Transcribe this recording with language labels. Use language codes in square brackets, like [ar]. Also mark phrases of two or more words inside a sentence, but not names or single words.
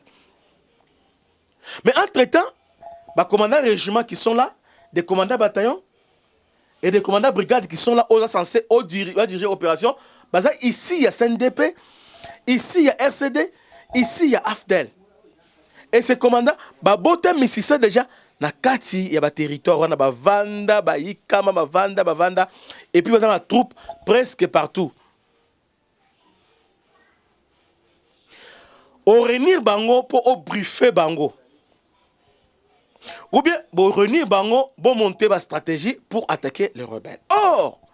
[fr] Mais entre-temps, les commandants régiments qui sont là, des commandants bataillons et des commandants brigades qui sont là, aux censés diriger l'opération. Ici, il y a CNDP, ici, il y a RCD, ici, il y a AFDEL. Et ces commandants, mais c'est déjà, [ln] na kati, [fr] il y a des territoires, on a Vanda, Ikama, Vanda, et puis dans la troupe presque partout. Au réunir bango pour briefer bango. Ou bien, au réunir bango pour monter ma stratégie pour attaquer les rebelles.